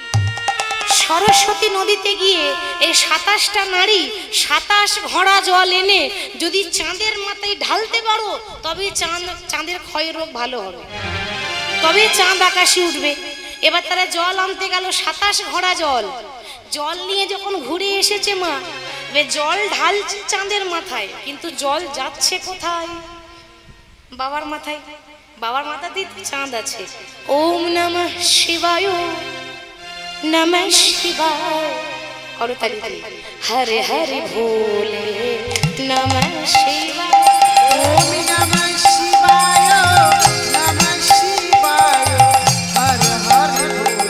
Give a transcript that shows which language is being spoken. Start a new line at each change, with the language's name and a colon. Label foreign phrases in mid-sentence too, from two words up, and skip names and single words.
Bangla: সরস্বতী নদীতে গিয়ে এই 27টা নারী 27 ঘড়া জল এনে যদি চাঁদের মাথায় ঢালতে পারো, তবে চাঁদের ক্ষয় রোগ ভালো হবে, তবে চাঁদ আকাশে উঠবে। এবার তারা জল আনতে গেল, 27 ঘড়া জল। জল নিয়ে যখন ঘুরে এসেছে মা, জল ঢালছে চাঁদের মাথায়, কিন্তু জল যাচ্ছে কোথায়? বাবার মাথায়। বাবার মাথাতে চাঁদ আছে।
Sanskrit: ওম নমঃ শিবায়, নমঃ শিবায়,
Bangla: করতালি দি,
Sanskrit: হরে হরে ভোলে নমঃ শিবায়, ওম নমঃ শিবায়, নমঃ শিবায়, হর হর